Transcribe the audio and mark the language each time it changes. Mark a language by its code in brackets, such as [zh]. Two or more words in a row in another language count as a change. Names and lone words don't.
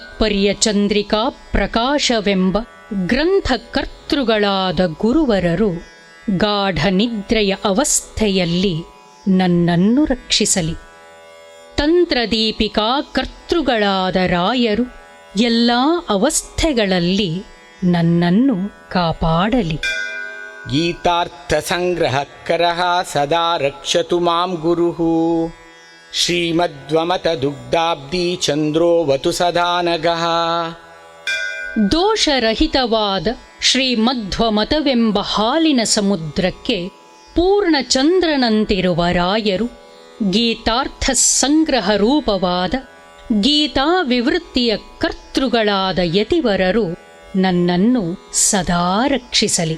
[kn] ತಾತ್ಪರ್ಯ ಚಂದ್ರಿಕಾ ಪ್ರಕಾಶವೆಂಬ ಗ್ರಂಥಕರ್ತೃಗಳಾದ ಗುರುವರರು ಗಾಢ ನಿದ್ರೆಯ ಅವಸ್ಥೆಯಲ್ಲಿ ನನ್ನನ್ನು ರಕ್ಷಿಸಲಿ. ತಂತ್ರದೀಪಿಕಾ ಕರ್ತೃಗಳಾದ ರಾಯರು ಎಲ್ಲ ಅವಸ್ಥೆಗಳಲ್ಲಿ ನನ್ನನ್ನು ಕಾಪಾಡಲಿ. [sa] ಗೀತಾರ್ಥ ಸಂಗ್ರಹಕರಃ ಸದಾ ರಕ್ಷತು ಮಾಂ ಗುರುಃ. ಶ್ರೀಮದ್ವಮತ ದುಗ್ಧಾಬ್ಧಿ ಚಂದ್ರೋವತು ಸದಾ ನಗಃ. [kn] ದೋಷರಹಿತವಾದ ಶ್ರೀಮಧ್ವಮತವೆಂಬ ಹಾಲಿನ ಸಮುದ್ರಕ್ಕೆ ಪೂರ್ಣ ಚಂದ್ರನಂತಿರುವ ರಾಯರು ಗೀತಾರ್ಥ ಸಂಗ್ರಹ ರೂಪವಾದ ಗೀತಾ ವಿವೃತ್ತಿಯ ಕರ್ತೃಗಳಾದ ಯತಿವರರು ನನ್ನನ್ನು ಸದಾ ರಕ್ಷಿಸಲಿ.